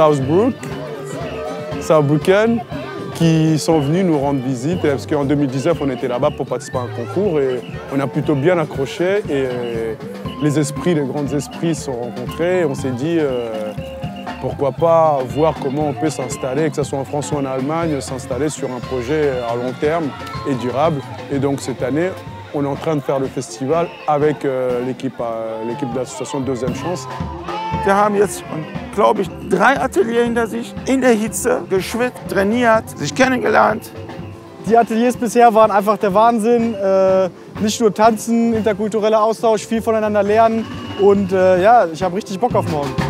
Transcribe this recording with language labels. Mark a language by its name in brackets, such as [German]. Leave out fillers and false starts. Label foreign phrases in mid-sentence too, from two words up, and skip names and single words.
[French] Saarbrücken, qui sont venus nous rendre visite parce qu'en 2019 on était là-bas pour participer à un concours et on a plutôt bien accroché et les grands esprits se sont rencontrés et on s'est dit pourquoi pas voir comment on peut s'installer, que ce soit en France ou en Allemagne, s'installer sur un projet à long terme et durable. Et donc cette année, on est en train de faire le festival avec l'équipe de l'association Deuxième Chance. [German] Wir haben jetzt, glaube ich, 3 Ateliers hinter sich, in der Hitze, geschwitzt, trainiert, sich kennengelernt. Die Ateliers bisher waren einfach der Wahnsinn. Nicht nur tanzen, interkultureller Austausch, viel voneinander lernen. Und ja, ich habe richtig Bock auf morgen.